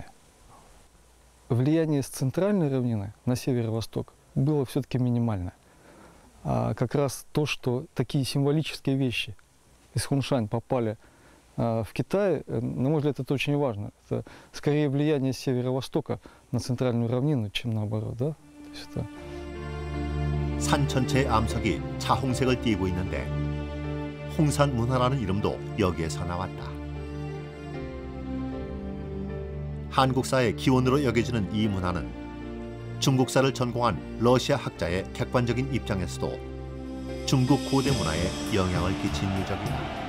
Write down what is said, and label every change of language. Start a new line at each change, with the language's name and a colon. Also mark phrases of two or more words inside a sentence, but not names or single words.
Russian: Влияние с центральной равнины на северо-восток было все-таки минимальное. А как раз то, что такие символические вещи из Хуншань попали в Китай, на мой взгляд, это очень важно. Это скорее влияние с северо-востока на центральную равнину, чем наоборот, да? То есть это...
Korean: 산 전체의 암석이 자홍색을 띠고 있는데 홍산 문화라는 이름도 여기에서 나왔다. 한국사의 기원으로 여겨지는 이 문화는 중국사를 전공한 러시아 학자의 객관적인 입장에서도 중국 고대 문화에 영향을 끼친 유적이다.